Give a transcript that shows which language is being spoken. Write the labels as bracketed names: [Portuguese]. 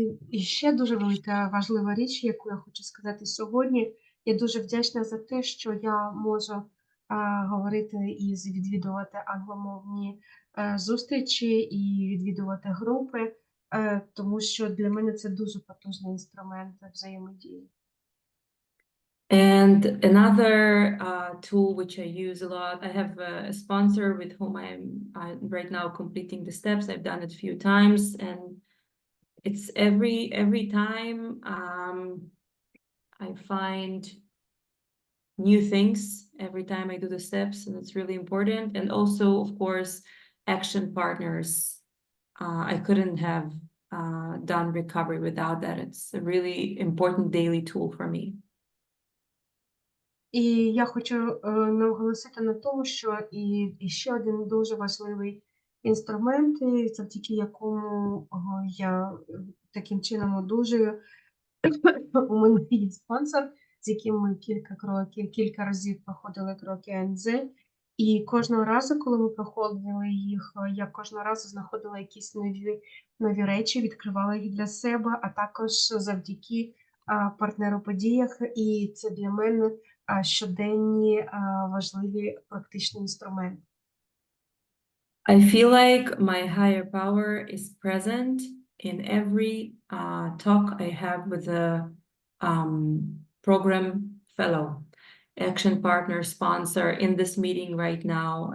[Ukrainian] І ще дуже велика важлива річ, яку я хочу сказати сьогодні. Я дуже вдячна за те, що я можу говорити і відвідувати англомовні зустрічі і відвідувати групи, тому що для мене це дуже потужний інструмент взаємодії. [English] And another tool which I use a lot, I have a sponsor with whom I'm right now completing the steps. I've done it a few times, and it's every time I find new things every time I do the steps, and it's really important. And also, of course, action partners. I couldn't have done recovery without that. It's a really important daily tool for me. [Ukrainian] І я хочу наголосити на тому, що і ще один дуже важливий інструмент, завдяки якому я таким чином одужую. У мене є спонсор, з яким ми кілька разів проходили кроки АНЗ. І кожного разу, коли ми проходили їх, я кожного разу знаходила якісь нові речі, відкривала їх для себе, а також завдяки партнер у подіях, і це для мене щоденні важливі практичні інструменти. [English] I feel like my higher power is present in every talk I have with the program fellow, action partner, sponsor in this meeting right now.